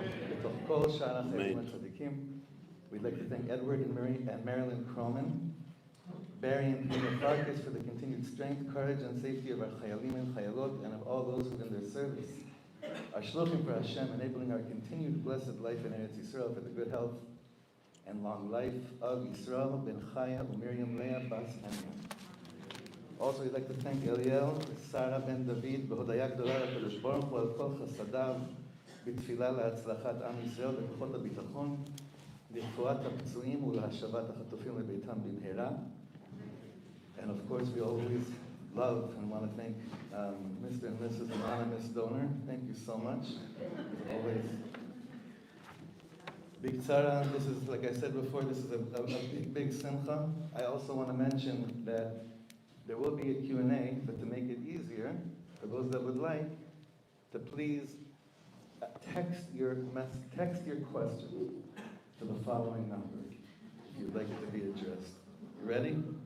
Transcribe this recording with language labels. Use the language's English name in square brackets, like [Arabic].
[Hebrew] בתוך כל שאר החיילים הצדיקים. [English] We'd like to thank Edward and Marilyn Croman, Barry and Peter Farkas for the continued strength, courage, and safety of our chayalim and chayalot and of all those who in their service are shluchim for Hashem, enabling our continued blessed life in Eretz Yisrael for the good health and long life of Yisrael ben Chaya and Miriam Leah Bas Hanya. Also, we'd like to thank Eliel, Sarah ben David, [Hebrew] בהודיה גדולה לקדוש ברוך הוא על כל חסדיו, בתפילה להצלחת עם ישראל וכוחות הביטחון, לרפואת הפצועים ולהשבת החטופים לביתם במהרה. [English] And of course, we always love and want to thank Mr. and Mrs. Anonymous Donor. Thank you so much. Always. Big tzara, this is, like I said before, this is a big simcha. I also want to mention that there will be a Q&A, but to make it easier, for those that would like, to please text your question to the following number, if you'd like it to be addressed. You ready?